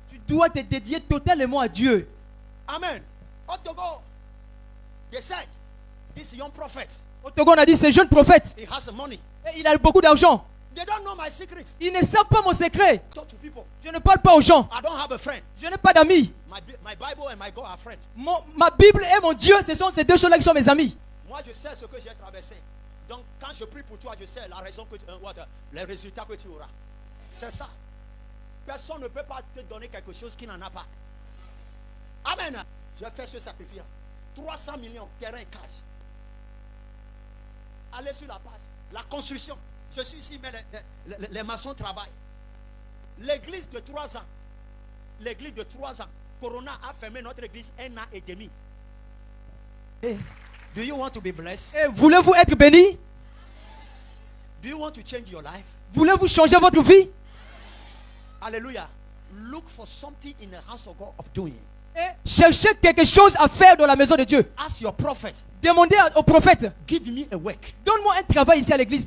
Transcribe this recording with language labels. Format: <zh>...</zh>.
<fr>Tu dois te dédier totalement à Dieu. Amen. Au Togo,</fr> <en>they said, this young prophet,</en> <fr>Au Togo, on a dit, ce jeune prophète,</fr> <en>he has money.</en> <fr>et il a beaucoup d'argent.</fr> <en>They don't know my secrets.</en> <fr>Ils ne savent pas mon secret.</fr> <en>Talk to people.</en> <fr>Je ne parle pas aux gens.</fr> <en>I don't have a friend.</en> <fr>Je n'ai pas d'amis.</fr> <en>My Bible and my God are friends.</en> <fr>Ma Bible et mon Dieu, ce sont ces deux choses-là qui sont mes amis. Moi, je sais ce que j'ai traversé. Donc, quand je prie pour toi, je sais la raison que les résultats que tu auras. C'est ça. Personne ne peut pas te donner quelque chose qui n'en a pas. Amen. Je fais ce sacrifice. 300 millions, terrain cash. Allez sur la page. La construction. Je suis ici, mais les maçons travaillent. L'église de 3 ans. L'église de 3 ans. Corona a fermé notre église 1 an et demi.</fr> <en>Hey, do you want to be blessed?</en> <fr>Et voulez-vous être béni?</fr> <en>Do you want to change your life?</en> <fr>Voulez-vous changer votre vie? Hallelujah.</fr> <en>Look for something in the house of God of doing.</en> <fr>Et cherchez quelque chose à faire dans la maison de Dieu.</fr> <en>Ask your prophet.</en> <fr>Demandez au prophète.</fr> <en>Give me a work.</en> <fr>Donne-moi un travail ici à l'église,</fr>